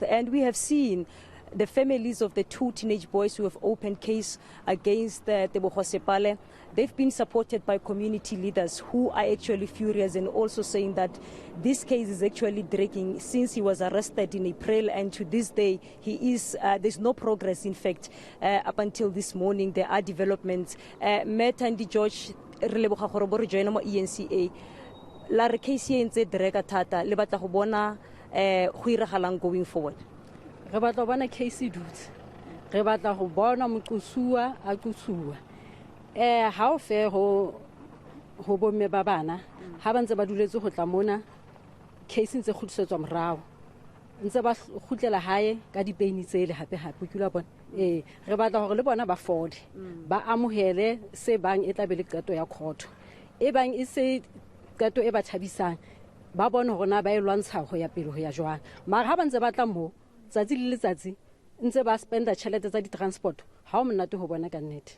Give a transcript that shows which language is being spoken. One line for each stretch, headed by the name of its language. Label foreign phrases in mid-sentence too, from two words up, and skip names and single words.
English: And we have seen The families of the two teenage boys who have opened case against Tebogo Sepale, they've been supported by community leaders who are actually furious and also saying that this case is actually dragging since he was arrested in April, and to this day there's no progress. In fact, up until this morning there are developments.
Tswana: Matt and George re leboga gore bo re joina mo eNCA la re case e ntse drega thata le batla go bona go iragalang
English: going forward.
Southern Sotho: Re batla go bona case e dutse, re batla go bona moqosuwa a qosua ha o fe go bomme ba bana ha ba ntse ba duletse go tla mona case ntse khutsetswa morao ntse ba khutlela hae ka dipeini tsele hape ke la bona re batla gore le bona ba fode ba amohele se bang e tla be le qeto ya court e bang e se qeto e ba thabisang ba bona gore na ba e lwantsha go ya pele go ya jwang mara ha ba ntse ba tla mo tsatsi le letsatsi ntse ba spenda tšhelete tsa di-transport ha o monate go bona ka nnete